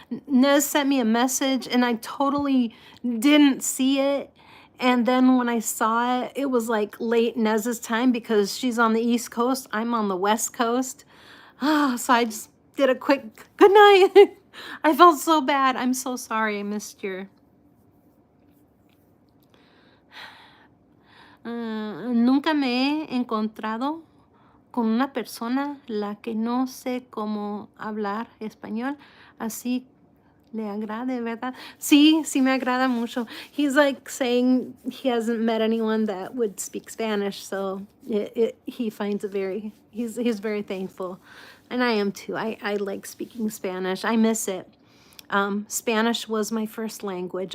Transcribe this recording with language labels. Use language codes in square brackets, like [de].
[en] Nez sent me a message and I totally didn't see it. And then when I saw it, it was like late Nez's time because she's on the East Coast. I'm on the West Coast. So I just did a quick good night. I felt so bad. I'm so sorry I missed your... [es] nunca me he encontrado con una persona la que no sé cómo hablar español, así le agrade, ¿verdad? Sí, sí me agrada mucho. [en] He's like saying he hasn't met anyone that would speak Spanish, so he finds it very, he's very thankful. And I am too. I like speaking Spanish. I miss it. Spanish was my first language.